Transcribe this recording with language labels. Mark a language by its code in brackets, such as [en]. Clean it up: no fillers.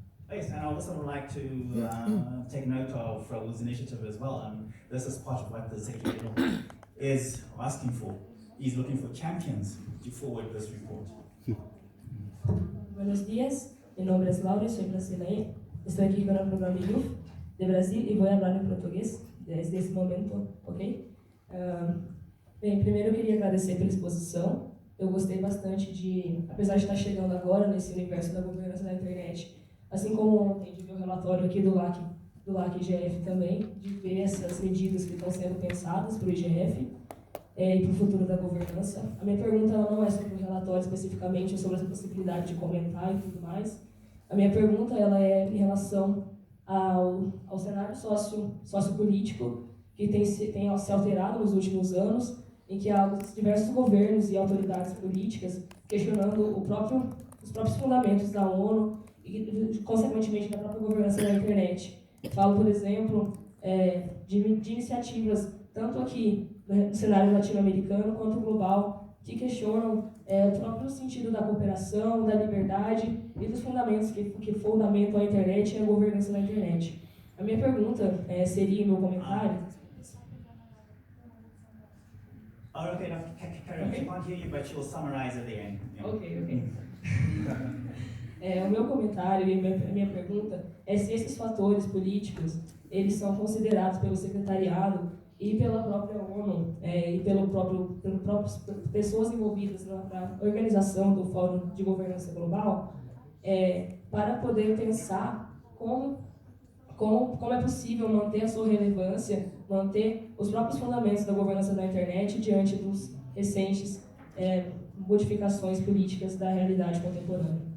[en] Yes, and I also would like to take note of Raul's initiative as well. This is part of what the Secretary General is asking for. He's looking for champions to forward this report. [es] Buenos días, mi nombre es Laura, soy brasileña. Estoy aquí con el programa Youth de Brasil y voy a hablar en [pt] português desde esse momento, ok? Bem, primeiro eu queria agradecer pela exposição. Eu gostei bastante de, apesar de estar chegando agora nesse universo da governança da internet, assim como ontem, de ver o relatório aqui do LACIGF também, de ver essas medidas que estão sendo pensadas para o IGF e para o futuro da governança. A minha pergunta ela não é sobre o relatório especificamente, ou sobre essa possibilidade de comentar e tudo mais. A minha pergunta ela é em relação ao cenário sociopolítico que tem se alterado nos últimos anos, em que há diversos governos e autoridades políticas questionando os próprios fundamentos da ONU e, consequentemente, da própria governança da internet. Falo, por exemplo, de iniciativas, tanto aqui no cenário latino-americano quanto global, que questionam o próprio sentido da cooperação, da liberdade e dos fundamentos que fundamentam a internet e a governança da internet. A minha pergunta seria, meu comentário... [en] Oh, okay, no, carry on. She can't hear you, but she will summarize at the end. Yeah. Ok. [pt] O meu comentário e a minha pergunta é se esses fatores políticos eles são considerados pelo Secretariado e pela própria ONU e pelas próprias pessoas envolvidas na organização do Fórum de Governança Global para poder pensar como é possível manter a sua relevância, manter os próprios fundamentos da governança da internet diante dos recentes modificações políticas da realidade contemporânea.